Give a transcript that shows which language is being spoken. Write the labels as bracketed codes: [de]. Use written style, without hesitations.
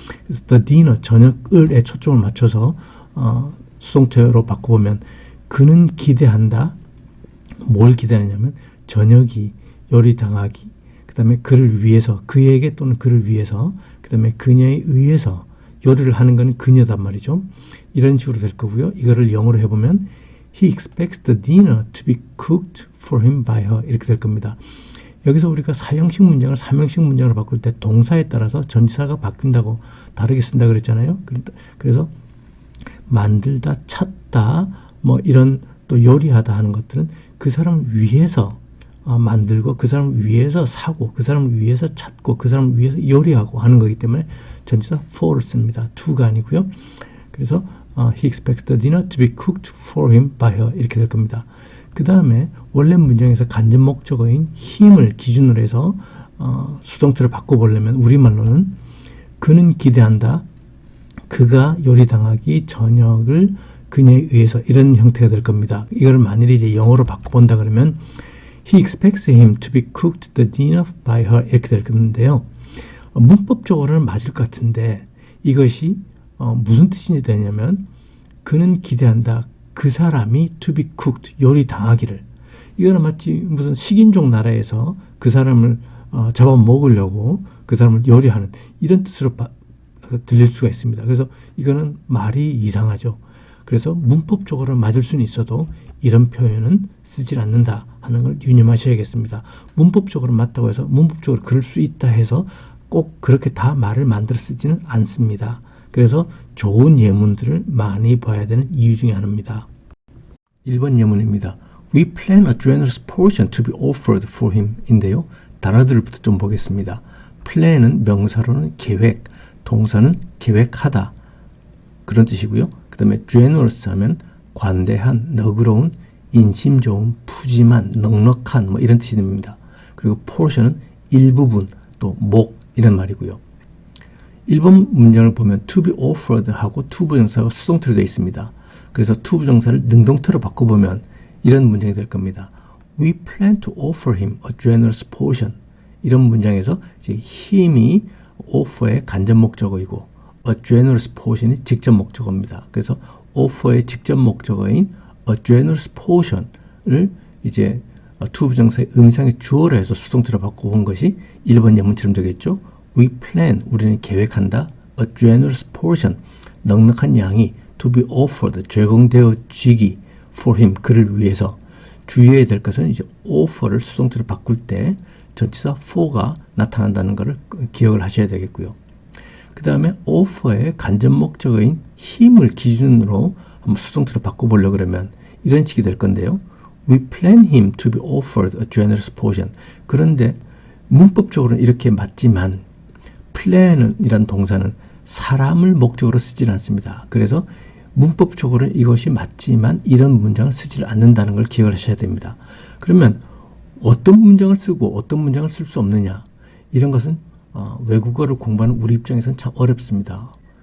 [ko] 그래서 [en] the dinner, [ko] 저녁을에 초점을 맞춰서 수동태로 바꿔보면 그는 기대한다. 뭘 기대하냐면 저녁이 요리당하기, 그 다음에 그를 위해서, 그에게 또는 그를 위해서, 그 다음에 그녀에 의해서 요리를 하는 건 그녀단 말이죠. 이런 식으로 될 거고요. 이거를 영어로 해보면 [en] He expects the dinner to be cooked for him by her [ko] 이렇게 될 겁니다. 여기서 우리가 사형식 문장을 삼형식 문장으로 바꿀 때 동사에 따라서 전치사가 바뀐다고 다르게 쓴다 그랬잖아요. 그래서 만들다, 찾다, 뭐 이런 또 요리하다 하는 것들은 그 사람을 위해서 만들고 그 사람을 위해서 사고 그 사람을 위해서 찾고 그 사람을 위해서 요리하고 하는 거기 때문에 전치사 for를 씁니다. to가 아니고요. [en] 그래서 he expects the dinner to be cooked for him by her [ko] 이렇게 될 겁니다. 그 다음에 원래 문장에서 간접 목적어인 him을 기준으로 해서 수동태를 바꿔보려면 우리말로는 그는 기대한다. 그가 요리당하기 저녁을 그녀에 의해서 이런 형태가 될 겁니다. 이걸 만일에 이제 영어로 바꿔본다 그러면 [en] He expects him to be cooked the dinner by her [ko] 이렇게 될 건데요. 문법적으로는 맞을 것 같은데 이것이 무슨 뜻이 되냐면 그는 기대한다. 그 사람이 [en] to be cooked [ko] 요리 당하기를. 이거는 마치 무슨 식인종 나라에서 그 사람을 잡아먹으려고 그 사람을 요리하는 이런 뜻으로 들릴 수가 있습니다. 그래서 이거는 말이 이상하죠. 그래서 문법적으로 맞을 수는 있어도 이런 표현은 쓰질 않는다 하는 걸 유념하셔야겠습니다. 문법적으로 맞다고 해서 문법적으로 그럴 수 있다 해서 꼭 그렇게 다 말을 만들어 쓰지는 않습니다. 그래서 좋은 예문들을 많이 봐야 되는 이유 중에 하나입니다. 1번 예문입니다. [en] We plan a generous portion to be offered for him 인데요. [ko] 단어들부터 좀 보겠습니다. plan은 명사로는 계획, 동사는 계획하다 그런 뜻이고요. 그 다음에 generous 하면 관대한, 너그러운, 인심 좋은, 푸짐한, 넉넉한 뭐 이런 뜻이 됩니다. 그리고 portion은 일부분, 또 목 이런 말이고요. 1번 문장을 보면 to be offered 하고 to 부정사가 수동태로 되어 있습니다. 그래서 to 부정사를 능동태로 바꿔보면 이런 문장이 될 겁니다. [en] We plan to offer him a generous portion. [ko] 이런 문장에서 이제 힘이 offer의 간접 목적어이고 [en] a generous portion [ko] 이 직접 목적어입니다. 그래서 offer의 직접 목적어인 [en] a generous portion [ko] 을 이제 to 부정사의 음상의 주어로 해서 수동태로 바꿔본 것이 1번 예문처럼 되겠죠. [en] We plan, [ko] 우리는 계획한다. [en] A generous portion, [ko] 넉넉한 양이 [en] to be offered, [ko] 제공되어지기 [en] for him, [ko] 그를 위해서. 주의해야 될 것은 이제 offer를 수동태로 바꿀 때 전치사 for가 나타난다는 것을 기억을 하셔야 되겠고요. 그 다음에 offer의 간접 목적어인 힘을 기준으로 한번 수동태로 바꿔보려고 그러면 이런 식이 될 건데요. [en] We plan him to be offered a generous portion. [ko] 그런데 문법적으로는 이렇게 맞지만 plan이란 동사는 사람을 목적으로 쓰질 않습니다. 그래서 문법적으로는 이것이 맞지만 이런 문장을 쓰지 않는다는 걸 기억을 하셔야 됩니다. 그러면 어떤 문장을 쓰고 어떤 문장을 쓸 수 없느냐 이런 것은 외국어를 공부하는 우리 입장에서는 참 어렵습니다.